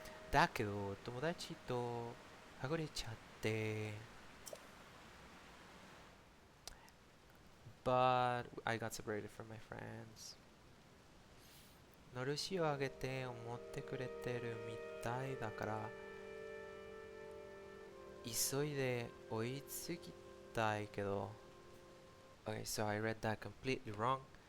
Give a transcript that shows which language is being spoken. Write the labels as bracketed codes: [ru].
[ja] だけど友達とはぐれちゃって。 [en] But I got separated from my friends. [ja] のろしをあげて思ってくれてるみたいだから急いで追いつきたいけど [en] Okay, so I read that completely wrong.